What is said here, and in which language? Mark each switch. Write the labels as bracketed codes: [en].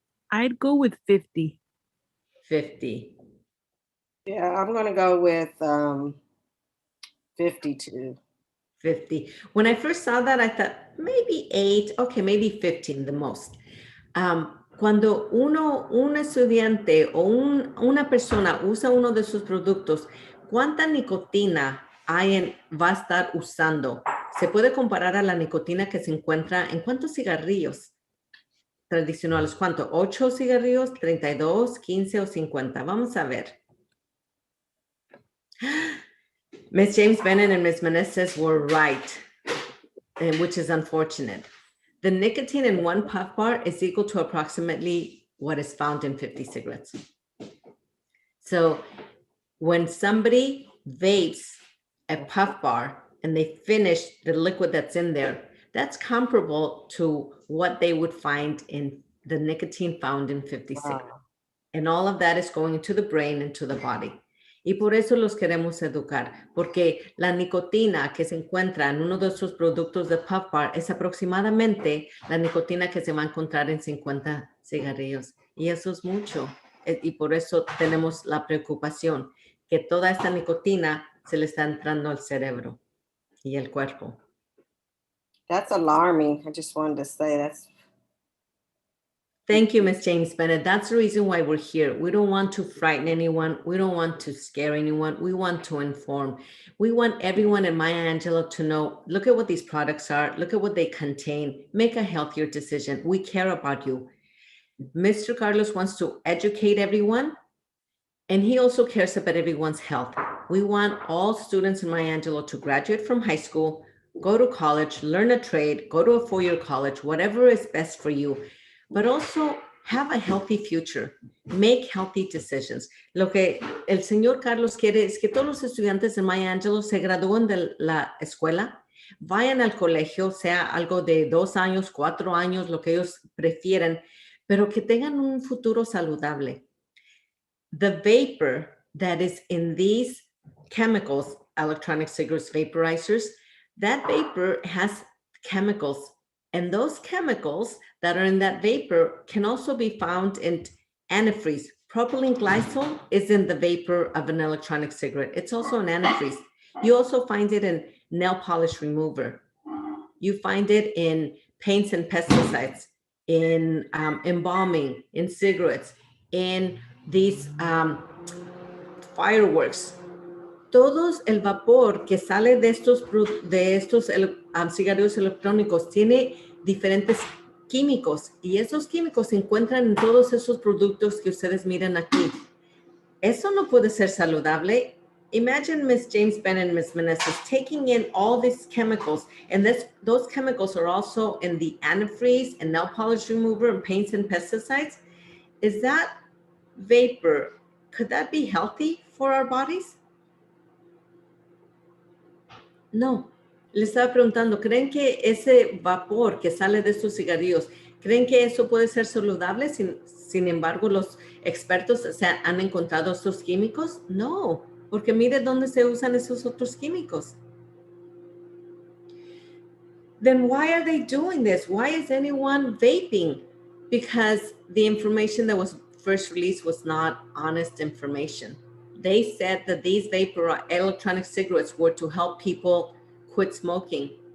[en] I'd go with 50. 50. Yeah, I'm gonna go with 52. 50. When I first saw that, I thought maybe 8, okay, maybe 15 the most. [es] Cuando un estudiante o una persona usa uno de sus productos, ¿cuánta nicotina va a estar usando? Se puede comparar a la nicotina que se encuentra en cuántos cigarrillos tradicionales. ¿Cuánto? 8 cigarrillos, 32, 15 o 50. Vamos a ver. [en] Ms. James Bennett and Ms. Meneses were right, which is unfortunate. The nicotine in one puff bar is equal to approximately what is found in 50 cigarettes. So when somebody vapes a puff bar and they finish the liquid that's in there, that's comparable to what they would find in the nicotine found in 50 cigarettes. And all of that is going into the brain and to the body. [es] Y por eso los queremos educar, porque la nicotina que se encuentra en uno de esos productos de puff bar es aproximadamente la nicotina que se va a encontrar en 50 cigarrillos. Y eso es mucho. Y por eso tenemos la preocupación que toda esta nicotina se le está entrando al cerebro y el cuerpo. [en] That's alarming. I just wanted to say that's. Thank you, Ms. James Bennett. That's the reason why we're here. We don't want to frighten anyone. We don't want to scare anyone. We want to inform. We want everyone in Maya Angelou to know, look at what these products are. Look at what they contain. Make a healthier decision. We care about you. Mr. Carlos wants to educate everyone, and he also cares about everyone's health. We want all students in Maya Angelou to graduate from high school, go to college, learn a trade, go to a four-year college, whatever is best for you, but also have a healthy future. Make healthy decisions. [es] Lo que el señor Carlos quiere es que todos los estudiantes de Maya Angelou se gradúen de la escuela, vayan al colegio, sea algo de 2 años, 4 años, lo que ellos prefieran, pero que tengan un futuro saludable. [en] The vapor that is in these chemicals, electronic cigarettes vaporizers, that vapor has chemicals, and those chemicals that are in that vapor can also be found in antifreeze. Propylene glycol is in the vapor of an electronic cigarette. It's also an antifreeze. You also find it in nail polish remover. You find it in paints and pesticides, in embalming, in cigarettes, in these fireworks. [es] Todos el vapor que sale de estos cigarrillos electrónicos tiene diferentes químicos y esos químicos se encuentran en todos esos productos que ustedes miran aquí. Eso no puede ser saludable. [en] Imagine Ms. James Bennett and Ms. Meneses taking in all these chemicals, and those chemicals are also in the antifreeze and nail polish remover and paints and pesticides. Is that vapor, could that be healthy for our bodies? No. [es] Le estaba preguntando, ¿creen que ese vapor que sale de estos cigarrillos, creen que eso puede ser saludable? Sin embargo, los expertos han encontrado estos químicos. No, porque mire dónde se usan esos otros químicos. [en] Then why are they doing this? Why is anyone vaping? Because the information that was first released was not honest information. They said that these vapor electronic cigarettes were to help people quit smoking.